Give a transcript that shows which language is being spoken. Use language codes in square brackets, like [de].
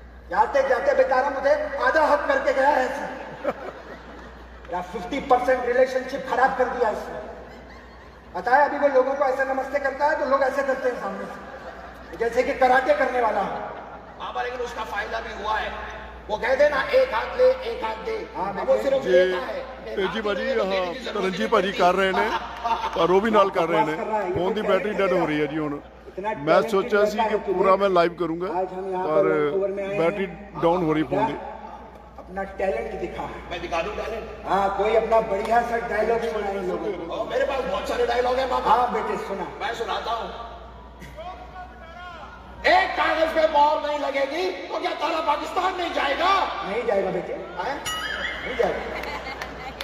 [hi] जाते जाते बेचारा मुझे आधा हक करके गया है। या 50% रिलेशनशिप खराब कर दिया इसने। पता है अभी वो लोगों को ऐसे नमस्ते करता है तो लोग ऐसे करते हैं सामने से, जैसे कि कराटे करने वाला हो। बाबा लेकिन उसका फायदा भी हुआ है। वो कहते ना एक हाथ ले एक हाथ दे, हाँ, वो सिर्फ जी लेता है। [pa] तेजी भाजी हाँ तरनजीत भाजी कर रहे ने पर ਉਹ ਵੀ ਨਾਲ ਕਰ ਰਹੇ ਨੇ ਫੋਨ ਦੀ ਬੈਟਰੀ ਡੈਡ ਹੋ ਰਹੀ ਹੈ ਜੀ ਹੁਣ। ਮੈਂ ਸੋਚਿਆ ਸੀ ਕਿ ਪੂਰਾ ਮੈਂ ਲਾਈਵ ਕਰੂੰਗਾ ਪਰ बैटरी डाउन हो रही फोन की। [hi] अपना टैलेंट दिखा। मैं दिखा दूं टैलेंट? हाँ, कोई अपना बढ़िया सा डायलॉग सुनाए लोगों को। मेरे पास बहुत सारे डायलॉग है बाबा। हाँ बेटे सुना। मैं सुनाता हूँ। एक कागज पे मोहर नहीं लगेगी तो क्या तारा पाकिस्तान नहीं जाएगा? नहीं जाएगा बेटे, नहीं जाएगा।